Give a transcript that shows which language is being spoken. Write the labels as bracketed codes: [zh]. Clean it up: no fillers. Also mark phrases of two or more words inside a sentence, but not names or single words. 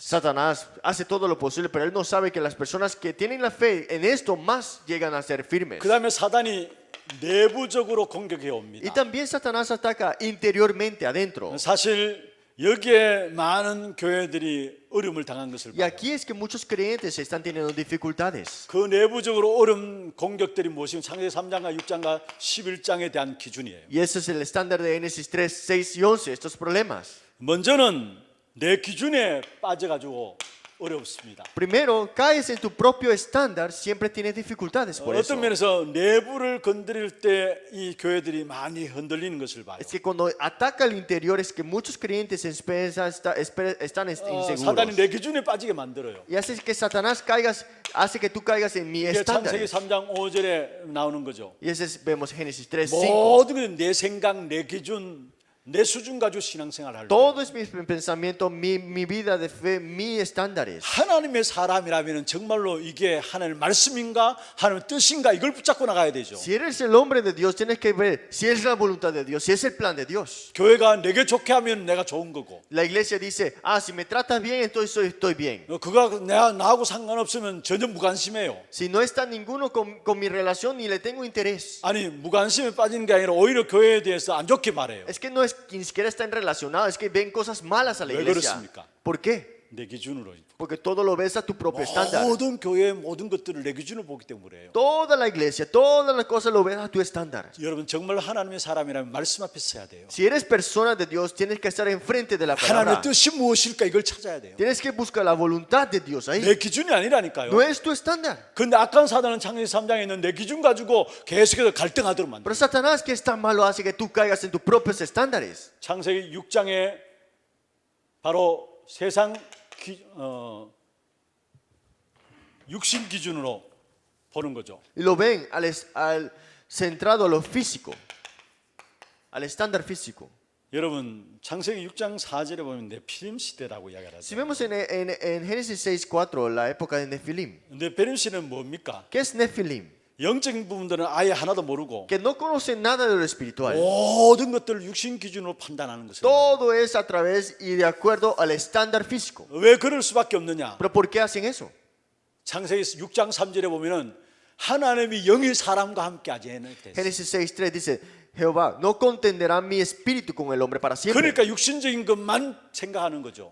[es] Satanás hace todo lo posible, pero él no sabe que las personas que tienen la fe en esto más llegan a ser firmes. [ko] 그 다음에 사단이 내부적으로 공격해 [es] Y [ko] 옵니다. [es] también Satanás ataca interiormente, adentro. [ko] 사실 여기에 많은 교회들이 어려움을 당한 것을 [es] Y [ko] 봐요. [es] aquí es que muchos creyentes están teniendo dificultades. [ko] 그 내부적으로 어려운 공격들이 무엇이면 창세기 3장과 6장과 11장에 대한 기준이에요. [es] Y ese es el estándar de Génesis 3, 6 y 11, estos problemas. [ko] 먼저는 내 기준에 빠져가지고 어렵습니다. [es] Primero, caes en tu propio estándar, siempre tienes dificultades por eso. [ko] 어떤 면에서 내부를 건드릴 때 이 교회들이 많이 흔들리는 것을 봐요. [es] Es que cuando ataca el interior es que muchos creyentes están [ko] 사단이 [es] inseguros. [ko] 내 기준에 빠지게 만들어요. [es] Y hace que Satanás hace que tú caigas en mi [ko] 이게 창세기 [es] estándares. [ko] 3장 5절에 나오는 거죠. [es] Y ese vemos Génesis 3, 5. [ko] 모든 게 내 생각, 내 기준, 내 수준 가지고 신앙생활을 하려고. [es] Todo es mi pensamiento, mi vida de fe, mis estándares. [ko] 하나님의 사람이라면 정말로 이게 하나님의 말씀인가 하나님의 뜻인가 이걸 붙잡고 나가야 되죠. [es] Si eres el hombre de Dios, tienes que ver si es la voluntad de Dios, si es el plan de Dios. [ko] 교회가 내게 좋게 하면 내가 좋은 거고 [es] La iglesia dice, si me tratas bien, entonces estoy bien. [ko] 그가 나하고 상관없으면 전혀 무관심해요. [es] Si no está ninguno con mi relación, ni le tengo interés. [ko] 아니 무관심에 빠지는 게 아니라 오히려 교회에 대해서 안 좋게 말해요. [es] Es que no es que ni siquiera están relacionados, es que ven cosas malas a la [ko] ¿왜 [es] iglesia. [ko] 그렇습니까? [es] ¿Por qué? [ko] 내 기준으로. [es] Porque todo lo ves a tu propio estándar. [ko] 모든 교회의 모든 것들을 내 기준으로 보기 때문에 그래요. [es] Toda la iglesia, todas las cosas lo ves a tu estándar. [ko] 여러분 정말 하나님의 사람이라면 말씀 앞에 서야 돼요. [es] Si eres persona de Dios, tienes que estar enfrente de la palabra. [ko] 하나님의 뜻이 무엇일까 이걸 찾아야 돼요. [es] Tienes que buscar la voluntad de Dios ahí. [ko] 내 기준이 아니라니까요. [es] No es tu estándar. [ko] 근데 악한 사단은 창세기 3장에 있는 내 기준 가지고 계속해서 갈등하도록 만들어요. [es] Pero Satanás, que es tan malo, hace que tú caigas en tus propios estándares. [ko] 창세기 6장에 바로 세상 육신 기준으로 보는 거죠. [es] Y lo ven centrado a lo físico, al estándar físico. [ko] 여러분 창세기 6장 4절에 보면 네피림 시대라고 이야기를 [es] Si [ko] 하죠. [es] vemos en Génesis 6:4, la época de Nefilim. [ko] 네피림 시대는 뭡니까? [es] ¿Qué es Nefilim? [ko] 영적인 부분들은 아예 하나도 모르고 [es] Que no conocen nada de lo espiritual. [ko] 모든 것들을 육신 기준으로 판단하는 것입니다. [es] Todo es a través y de acuerdo al estándar físico. [ko] 왜 그럴 수밖에 없느냐? [es] ¿Pero por qué hacen eso? [ko] 창세기 6장 3절에 보면은 하나님이 영이 사람과 함께 하지 않을 때. [es] Génesis 6:3 dice, Jehová, no contenderá mi espíritu con el hombre para siempre. [ko] 그러니까 육신적인 것만 생각하는 거죠.